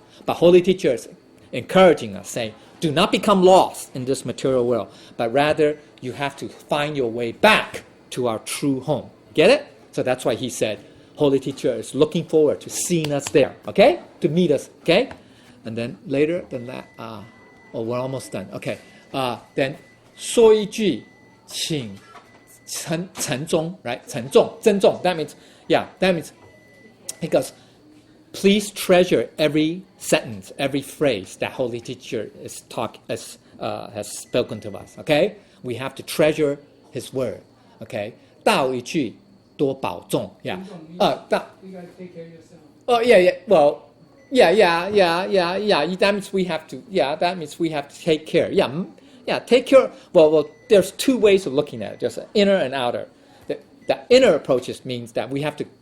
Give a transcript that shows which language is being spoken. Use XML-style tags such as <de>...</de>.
<en>But Holy Teacher is encouraging us, saying, do not become lost in this material world, but rather you have to find your way back to our true home. Get it? So that's why he said, Holy Teacher is looking forward to seeing us there, okay? To meet us, okay? And then later than that, we're almost done. Okay. Then</en> <zh>说一句请沉重,</zh> <en>right?</en> <zh>沉重, 珍重.</zh> <en>That means, because please treasure every sentence, every phrase that Holy Teacher has spoken to us. Okay, we have to treasure His word.</en> <zh>Okay, 道一句多保重.</zh> <en>Yeah. You gotta take care of yourself. Oh yeah. Well, yeah. That means we have to. Yeah, that means we have to take care. Yeah. Take care. Well. There's two ways of looking at it. There's an inner and outer. The inner approaches means that we have to.</en>